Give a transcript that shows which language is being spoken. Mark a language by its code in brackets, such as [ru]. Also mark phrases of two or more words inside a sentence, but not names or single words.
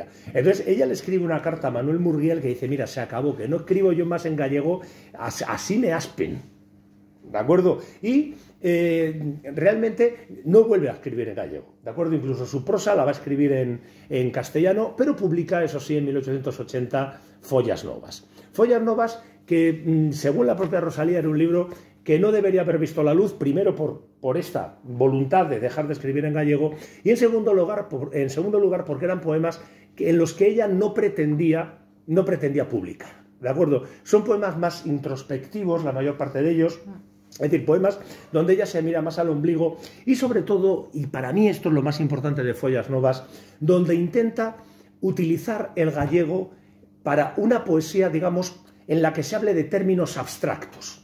[es] Entonces ella le escribe una carta a Manuel Murguiel que dice, mira, se acabó, que no escribo yo más en gallego, así me aspen, ¿de acuerdo? Y realmente no vuelve a escribir en gallego, ¿de acuerdo? Incluso su prosa la va a escribir en castellano, pero publica, eso sí, en 1880, Follas Novas. Follas Novas que, según la propia Rosalía, era un libro que no debería haber visto la luz, primero por esta voluntad de dejar de escribir en gallego, y en segundo lugar porque eran poemas en los que ella no pretendía publicar, ¿de acuerdo? Son poemas más introspectivos, la mayor parte de ellos, es decir, poemas donde ella se mira más al ombligo y sobre todo, y para mí esto es lo más importante de Follas Novas, donde intenta utilizar el gallego para una poesía, digamos, en la que se hable de términos abstractos.